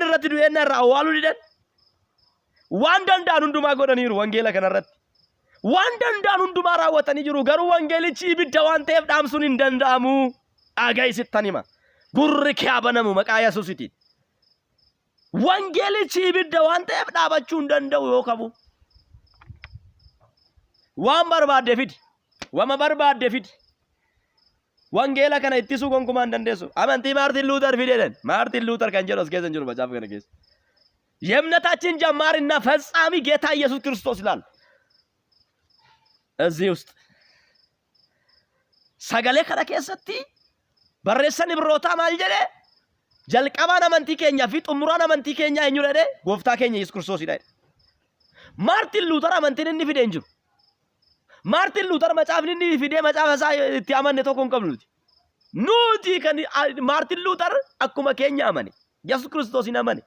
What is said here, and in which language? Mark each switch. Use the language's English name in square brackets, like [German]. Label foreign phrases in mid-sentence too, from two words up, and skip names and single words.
[Oromo] irratti du'eenna irraa awwaaluu didan waan danda'an hundumaa godhaniiru wangeela kanarratti waan danda'an hundumaa raawwatanii jiru garuu wangeelichi ibidda waan ta'eef dhaamsuun hin danda'amu dhagaa'isittan hima gurri kee banamu maqaa Yesuusiitiin wangeelichi ibidda waan ta'eef dhaabachuu hin danda'u yoo qabu waan barbaadde fidi wama barbaadde fidi wangeela kana ittisuu gonkumaa hin dandeessu amantii Maartin Luuter fideedhan Maartin Luuter kan jedhu as keessa jiru መጽሐፍ kana keessa [Amharic] የእምነታችን ጀማሪና ፈጻሚ ጌታ ኢየሱስ ክርስቶስ ይላል እዚህ ውስጥ ሰገሌ ከነ [Oromo] keessatti barreessani birootaa maal jedhe jalqabaan amantii keenya fi xumuraan amantii keenya eenyu jedhe gooftaa keenya Yesuus Kiristoos jedhe Maartin Luuter amantiin inni fide hin jiru Maartin Luuter macaafni inni fide macaafa isaa itti amanne tokko hin qabnu nuti kan Maartin Luuter akkuma keenya amane Yesuus Kiristoos hin amane